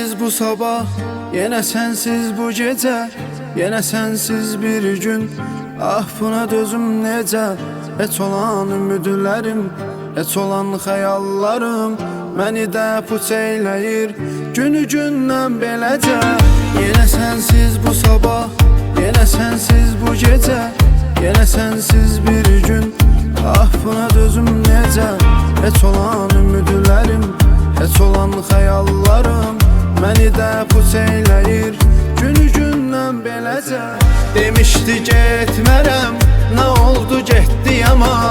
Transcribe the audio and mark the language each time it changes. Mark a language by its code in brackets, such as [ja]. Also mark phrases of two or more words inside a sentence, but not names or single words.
[tr] bu sabah, yine sensiz bu gece, yine sensiz bir gün. [az] Ah buna dözüm necə, heç olan ümidlərim, heç olan xəyallarım məni də puç eyləyir günü gündən beləcə. [tr] Yine sensiz bu sabah, yine sensiz bu gece, yine sensiz bir gün. [az] Ah buna dözüm necə, heç olan ümidlərim, heç olan xəyallarım məni də puç eyləyir günü gündən beləcə. Demişdi getmərəm, nə oldu getdi ama.